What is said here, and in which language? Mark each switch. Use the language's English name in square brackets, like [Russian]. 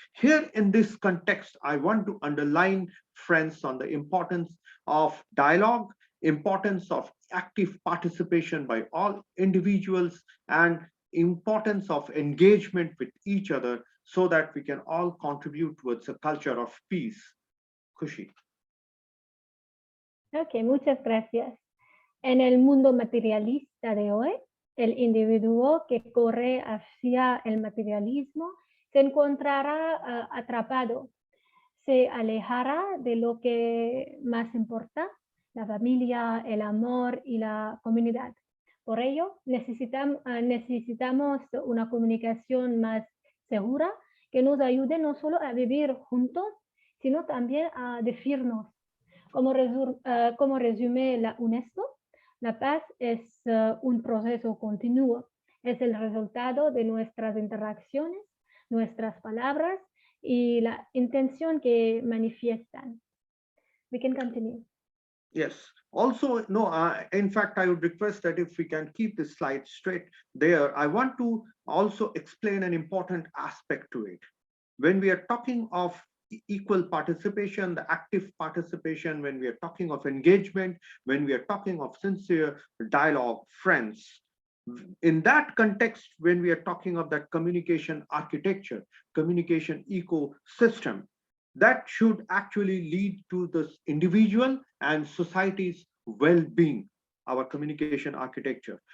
[English] Here in this context, I want to underline, friends, on the importance of dialogue, importance of active participation by all individuals, and importance of engagement with each other so that we can all contribute towards a culture of peace. Khushi. [Spanish] Ok, muchas gracias. En el mundo materialista de hoy, el individuo que corre hacia el materialismo se encontrará atrapado, se alejará de lo que más importa, la familia, el amor y la comunidad. Por ello, necesitamos una comunicación más segura que nos ayude no solo a vivir juntos, sino también a decirnos. Como resume la UNESCO, la paz es un proceso continuo, es el resultado de nuestras interacciones, nuestras palabras y la intención que manifiestan. [English] We can continue. Yes. Also, no, in fact, I would request that if we can keep this slide straight there, I want to also explain an important aspect to it. When we are talking of equal participation, the active participation, when we are talking of engagement, when we are talking of sincere dialogue, friends, in that context, when we are talking of that communication architecture, communication ecosystem, that should actually lead to this individual and society's well-being, our communication architecture.